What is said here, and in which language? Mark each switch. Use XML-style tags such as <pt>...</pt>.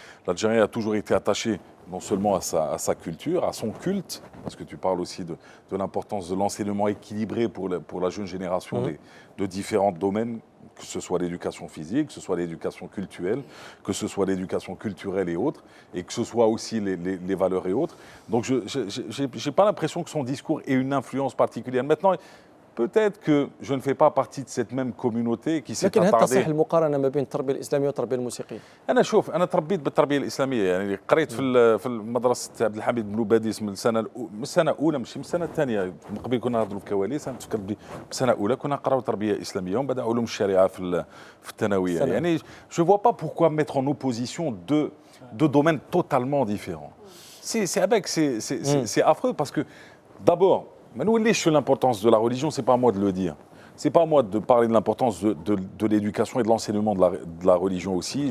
<fr>L'Algérien a toujours été attaché non seulement à sa culture, à son culte, parce que tu parles aussi de l'importance de l'enseignement équilibré pour la jeune génération de différents domaines, que ce soit l'éducation physique, que ce soit l'éducation culturelle, que ce soit l'éducation culturelle et autres, et que ce soit aussi les valeurs et autres. Donc je n'ai pas l'impression que son discours ait une influence particulière. Maintenant, peut-être que je ne fais pas partie de cette même communauté qui s'est attardée.</fr> <ar>لكن هل تصح المقارنة ما بين التربية الإسلامية والتربية الموسيقية؟ أنا تربيت بالتربية الإسلامية، يعني قريت في المدرسة عبد الحميد بن باديس من السنة الأولى، مش من السنة الثانية. من قبل كنا نهضروا في كواليس، أنا تفكرت بالسنة الأولى كنا نقراو تربية إسلامية ومن بعد علوم الشريعة في الثانوية.</ar> <fr>يعني je vois pas pourquoi mettre en opposition deux domaines totalement différents. C'est affreux parce que d'abord, sur l'importance de la religion, c'est pas à moi de le dire. C'est pas à moi de parler de l'importance de l'éducation et de l'enseignement de la religion aussi.</fr>